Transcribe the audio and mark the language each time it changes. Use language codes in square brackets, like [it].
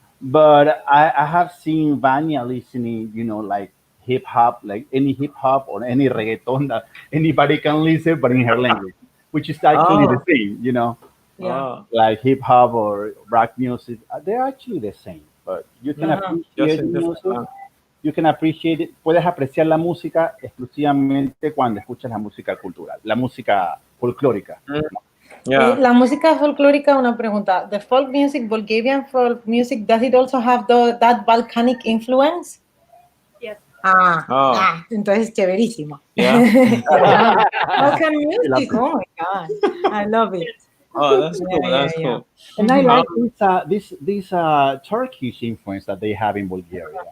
[en] But I have seen Vanya listening, you know, like hip hop, like any hip hop or any reggaeton that anybody can listen, but in her language, which is actually the same, you know. Yeah. Like hip hop or rock music, they're actually the same. But you can appreciate music. You can appreciate it. [es] Puedes apreciar la música exclusivamente cuando escuchas la música cultural, la música folclórica. [en] Yeah. [es] La música folclórica, una pregunta. [en] The folk music, Bulgarian folk music, does it also have that volcanic influence? Yes. [es] Entonces chéverísimo. [en] Yeah. Volcan music, oh my God, I love it. Oh, that's cool. That's cool. And I like this Turkish influence that they have in Bulgaria.